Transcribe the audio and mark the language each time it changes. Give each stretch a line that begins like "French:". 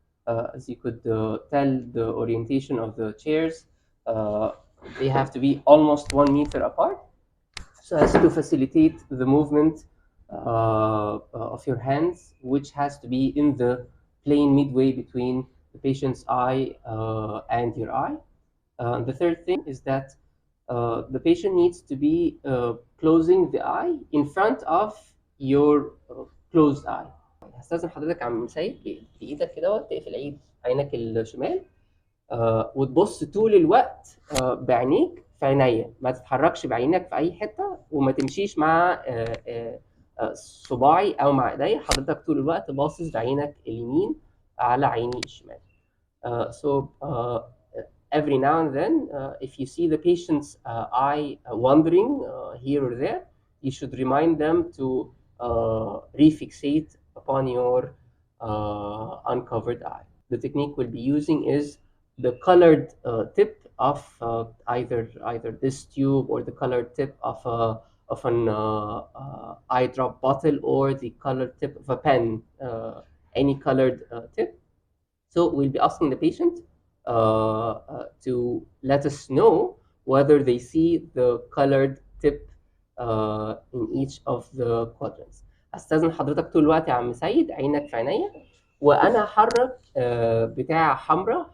English: As you could tell, the orientation of the chairs, uh, they have to be almost 1 meter apart so as to facilitate the movement of your hands, which has to be in the plane midway between the patient's eye and your eye. The third thing is that the patient needs to be closing the eye in front of your closed eye.
Arabic: هستاذن حضرتك عم سيد بايدك كده تقفل عينك الشمال وتبص طول الوقت بعينيك في عينيا، ما تتحركش بعينك في اي حته وما تمشيش مع صباعي او مع ايديا. حضرتك طول الوقت باصص بعينك اليمين على عيني الشمال.
English: So every now and then, if you see the patient's eye wandering here or there, you should remind them to refixate upon your uncovered eye. The technique we'll be using is the colored tip of either this tube or the colored tip of an eye drop bottle or the colored tip of a pen, any colored tip. So we'll be asking the patient to let us know whether they see the colored tip in each of the quadrants.
Arabic: استاذن حضرتك طول الوقت يا عم سيد عينك في عينيا وانا هحرك بتاعه حمراء.